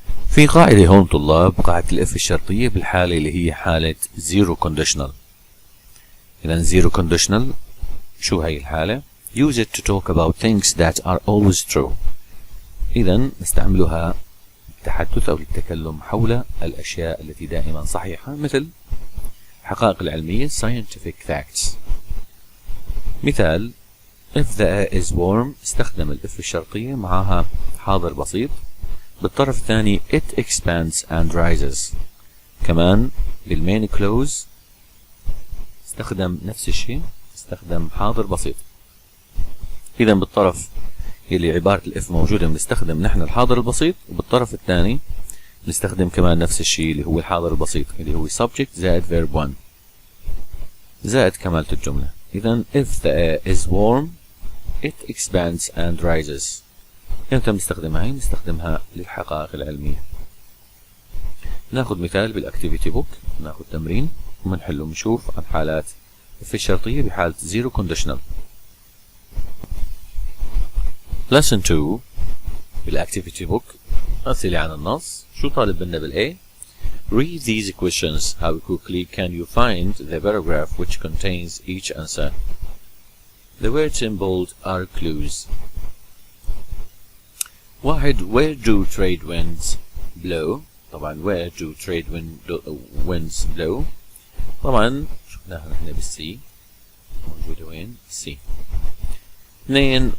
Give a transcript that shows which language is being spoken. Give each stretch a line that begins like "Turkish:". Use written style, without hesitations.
Arabic: في قاعدة هون طلاب، قاعدة الإف الشرطية بالحالة اللي هي حالة zero conditional. إذن
English: zero conditional
Arabic: شو هي الحالة؟
English: Use it to talk about things that are always true.
Arabic: إذن نستعملها للتحدث أو للتكلم حول الأشياء التي دائما صحيحة، مثل الحقائق العلمية
English: scientific facts.
Arabic: مثال:
English: If the air is warm
Arabic: استخدم الإف الشرطية معها حاضر بسيط. بالطرف الثاني
English: it expands and rises.
Arabic: كمان بالmain clause استخدم نفس الشيء، استخدم حاضر بسيط. إذا بالطرف اللي عبارة الإف موجودة بنستخدم نحن الحاضر البسيط، وبالطرف الثاني نستخدم كمان نفس الشيء اللي هو الحاضر البسيط اللي هو subject زائد verb 1 زائد كمالة الجملة. إذا
English: if the air is warm it expands and rises.
Arabic: إمتى بنستخدمها؟ هي بنستخدمها للحقائق العلمية. ناخذ مثال بالأكتيفيتي بوك، ناخذ تمرين ومنحله ونشوف عن حالات في الشرطية بحالة zero conditional.
English: lesson 2
Arabic: بالأكتيفيتي بوك، أسئلة عن النص. شو طالب منا بالA؟
English: Read these questions. How quickly can you find the paragraph which contains each answer? The words in bold are clues. 1. Where do trade winds blow؟
Arabic: طبعا
English: where do trade winds blow؟
Arabic: طبعا شفناها نحن بالسي، موجودة وين؟ سي.
English: 2.